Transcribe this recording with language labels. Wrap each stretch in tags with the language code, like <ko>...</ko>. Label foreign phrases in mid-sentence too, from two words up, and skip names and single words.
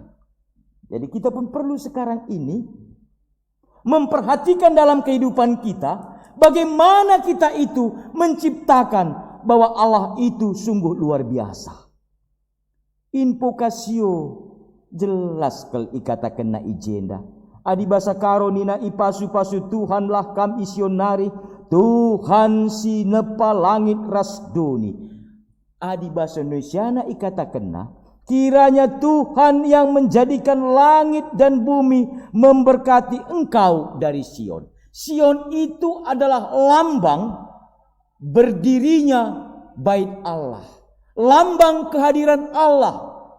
<id>Jadi kita pun perlu sekarang ini memperhatikan dalam kehidupan kita, bagaimana kita itu menciptakan bahwa Allah itu sungguh luar biasa.</id> <btx>Invokasio jelas kalau ikatakan na ijenda. Adi basa karonina ipasu-pasu Tuhanlah kam isionari, Tuhan si nepa langit rasdoni. Adi basa Indonesiana ikatakan na,</btx> <id>kiranya Tuhan yang menjadikan langit dan bumi memberkati engkau dari Sion. Sion itu adalah lambang berdirinya bait Allah, lambang kehadiran Allah.</id>